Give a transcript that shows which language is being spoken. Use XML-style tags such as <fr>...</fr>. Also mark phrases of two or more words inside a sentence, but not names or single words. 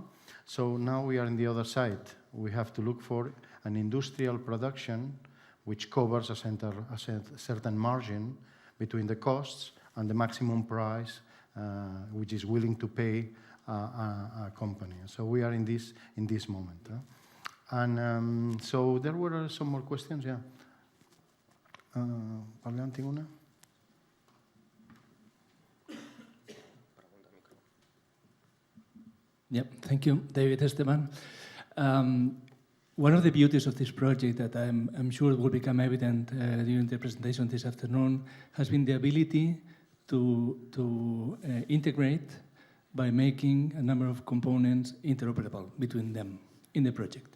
<en>So now we are on the other side. We have to look for an industrial production which covers a certain margin between the costs and the maximum price which is willing to pay a company. So we are in this moment. And so there were some more questions, yeah.</en> <ca>Parlant tinc una?</ca> <en>Yep, thank you, David Esteban. One of the beauties of this project that I'm sure will become evident during the presentation this afternoon has been the ability to integrate by making a number of components interoperable between them in the project.</en>